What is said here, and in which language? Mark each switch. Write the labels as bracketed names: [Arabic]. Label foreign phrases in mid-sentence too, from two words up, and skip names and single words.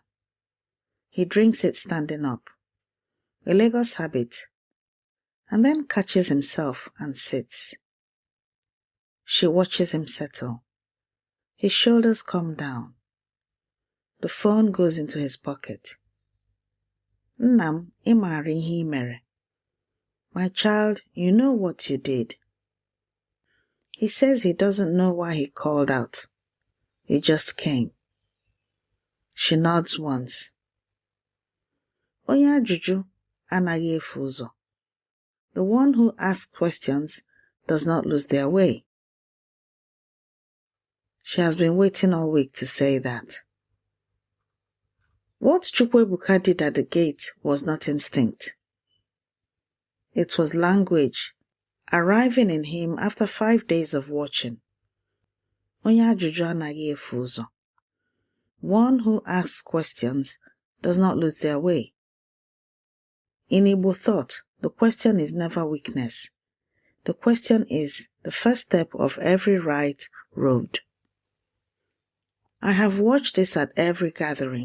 [English] He drinks it standing up, a Lagos habit, and then catches himself and sits. She watches him settle. His shoulders come down. The phone goes into his pocket. [Igbo] Nnam, ị maara ihe ị mere. [English] My child, you know what you did. He says he doesn't know why he called out. He just came. She nods once. [Igbo] Onye ajụjụ anaghị efu ụzọ. [English] The one who asks questions does not lose their way. She has been waiting all week to say that. What Chukwuebuka did at the gate was not instinct. It was language, arriving in him after 5 days of watching. [Igbo] Onye ajụjụ anaghị efu ụzọ. [English] One who asks questions does not lose their way. In Igbo thought, the question is never weakness. The question is the first step of every right road. I have watched this at every gathering.